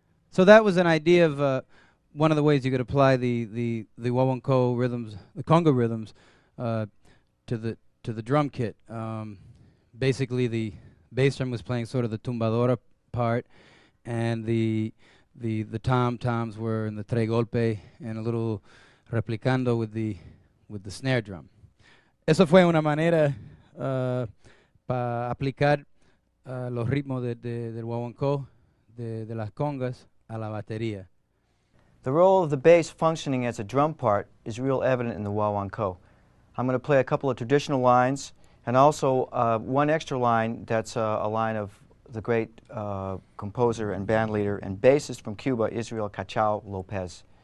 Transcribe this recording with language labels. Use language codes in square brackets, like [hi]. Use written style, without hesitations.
[en] So that was an idea of one of the ways you could apply the Wawanko rhythms, the conga rhythms, to the drum kit. Basically, the bass drum was playing sort of the tumbadora part, and the toms were in the tres golpe and a little replicando with the snare drum. [es] Eso fue una manera para aplicar los ritmos del Wawanko, de las congas, a la batería. [en] The role of the bass functioning as a drum part is real evident in the Wawanko. I'm going to play a couple of traditional lines and also one extra line that's a line of the great composer and band leader and bassist from Cuba, Israel Cachao Lopez.